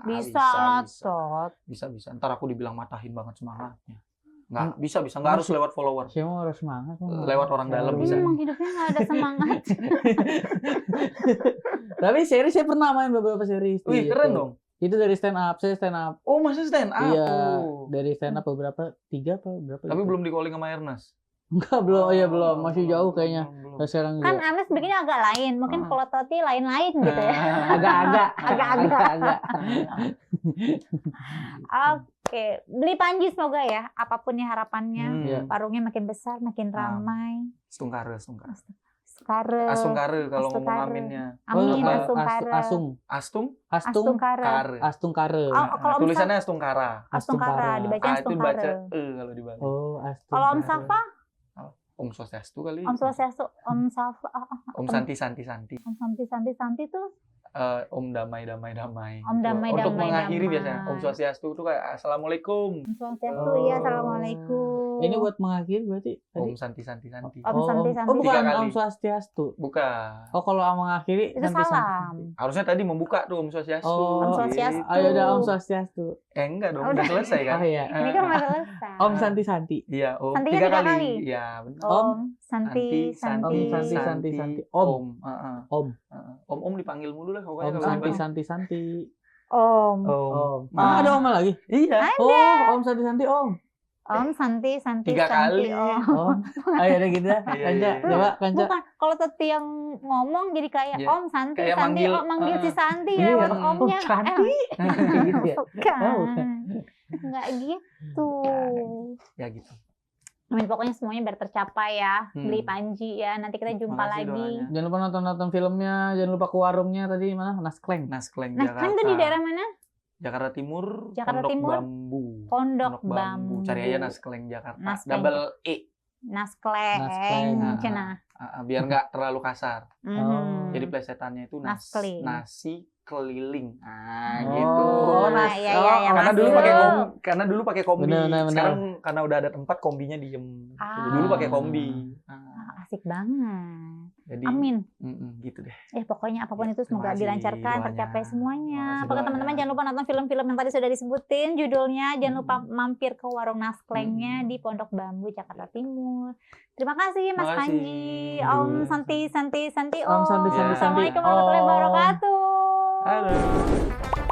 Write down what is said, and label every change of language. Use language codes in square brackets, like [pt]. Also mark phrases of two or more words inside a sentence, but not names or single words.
[id] Bisa lah, bisa. Tot. Bisa. Ntar aku dibilang matahin banget semangatnya. Nggak, Hmm. bisa. Nggak harus Masih- lewat follower. Siapa harus semangat? Lewat orang dalam Tapi bisa. memang hidupnya nggak ada semangat. Tapi series saya pernah main beberapa series. Wih, di keren YouTube. dong. Itu dari [en] stand up. [id] Saya [en] stand up. [id] Oh, masih [en] stand up. [id] Iya, Oh. dari [en] stand up [id] beberapa 3 apa berapa? Tapi gitu. belum di calling sama Ernest. Enggak, belum. Iya, belum. Masih jauh kayaknya. Belum. Nah, sekarang Kan juga. Ernest bikinnya agak lain. Mungkin Ah. kalau Toti lain-lain gitu ya. Agak-agak. Agak-agak. Oke, beli Panji semoga ya. Apapun ya harapannya. Iya. Warungnya makin besar, makin ramai. Stungkare. Astungkare. Astungkare kalau ngomong Astungkare. aminnya. Amin, Oh, Astungkare. Asung. Astungkare. Astungkare. Oh, kalau Om Tulisannya Astungkara. Astungkara, dibaca Ah, itu dibaca Astungkare. kalau di Bali. Oh, Astungkare. Kalau Om Safa, [sa] ॐ स्वस्त्यस्तु kali. ॐ स्वस्त्यस्तु, Om Safa, ॐ शान्ति. ॐ शान्ति tuh [id] Om damai. Om damai, Untuk damai, mengakhiri damai. biasanya [sa] ॐ स्वस्त्यस्तु [id] itu kayak Assalamualaikum. [sa] ॐ स्वस्त्यस्तु, [id] Oh. iya, assalamualaikum. Ini buat mengakhiri berarti tadi. [sa] ॐ शान्ति. ॐ शान्ति. [id] Oh, bukan 3 kali. [sa] ॐ स्वस्त्यस्तु. [id] Bukan. Oh, kalau mengakhiri Itu Santi. salam. Harusnya tadi membuka tuh [sa] ॐ स्वस्त्यस्तु. [id] Oh, [sa] ॐ स्वस्त्यस्तु. [id] gitu. Ayo udah [sa] ॐ स्वस्त्यस्तु. [id] Enggak dong, Oh, udah udah. selesai kan? Oh iya. Ini kan udah selesai. [sa] ॐ शान्ति. [id] Iya, Om. Santinya 3 3 kali. kali. Iya, benar. [sa] ॐ शान्ति. [id] Om. Heeh. Om. Om dipanggil mulu lah pokoknya Om kalau di Santi. Bali. Om. Om. Ah, ada Om lagi? Iya. [sa] Oh, ॐ शान्ति ॐ. ॐ शान्ति. [id] 3 kali. Om. Om. Ayo udah gitu dah. Iya, Kanca, iya. coba Kanca. Bukan, kalau Teti yang ngomong jadi kayak Iya. [sa] ॐ शान्ति, [id] Kayak Santi, manggil, oh manggil si Santi Iya. lewat Oh, omnya. Santi. Gitu ya. Bukan. Oh, bukan. Enggak gitu. Ya gitu. Amin, pokoknya semuanya biar tercapai ya. Hmm. Beli Panji ya. Nanti kita jumpa Makasih lagi. doanya. Jangan lupa nonton filmnya, jangan lupa ke warungnya tadi mana? Naskleng. Naskleng Nah, Jakarta. kan itu di daerah mana? Jakarta Timur, Jakarta Pondok Timur. Bambu. Pondok Bambu. Cari aja Naskleng Jakarta. Naskleng. [en] Double E. [id] Naskleng. Naskleng. Cenah. Biar nggak terlalu kasar. Mhm. Jadi plesetannya itu Naskling. nasi keliling. Oh, Gitu. Nah, iya, iya, iya. Karena Nasi dulu dulu. karena dulu pakai kombi. Benar. Sekarang karena udah ada tempat kombinya diem. Ah. Dulu pakai kombi. Asik banget. Jadi Amin. gitu deh. Ya pokoknya apapun itu semoga Terima kasih dilancarkan, doanya. tercapai semuanya. Terima kasih Pokoknya doanya. teman-teman jangan lupa nonton film-film yang tadi sudah disebutin judulnya. Jangan lupa mampir ke warung Nasklengnya di Pondok Bambu, Jakarta Timur. Terima kasih Mas Terima kasih. [sa] Panji. ॐ शान्ति. ॐ शान्ति. [ar] السلام عليكم ورحمة الله [id] Om. [ar] wabarakatuh. [id] Halo.